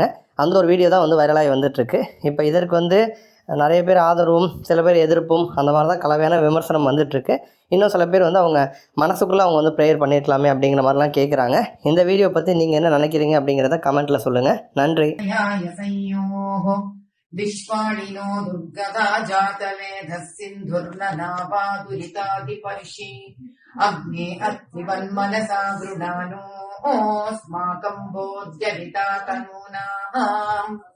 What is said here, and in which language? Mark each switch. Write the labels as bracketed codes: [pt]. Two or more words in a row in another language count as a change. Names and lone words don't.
[ta] அந்த ஒரு வீடியோ தான் வந்து வைரலாகி வந்துட்டுருக்கு. இப்போ இதற்கு வந்து நிறைய பேர் ஆதரவும் சில பேர் எதிர்ப்பும் அந்த மாதிரி தான் கலவையான விமர்சனம் வந்துட்டுருக்கு. இன்னும் சில பேர் வந்து அவங்க மனசுக்குள்ளே அவங்க வந்து ப்ரேயர் பண்ணியிருக்கலாமே அப்படிங்கிற மாதிரிலாம் கேட்குறாங்க. இந்த வீடியோ பற்றி நீங்கள் என்ன நினைக்கிறீங்க அப்படிங்கிறத கமெண்ட்டில் சொல்லுங்கள். நன்றி. [sa] विश्वाणिनो दुर्गदा जातवेधः सिन्धुर्ननावादुरितादिपर्षि अग्ने अस्मिवन्मनसा गृणानोऽस्माकम् बोध्यविता तनूनाम्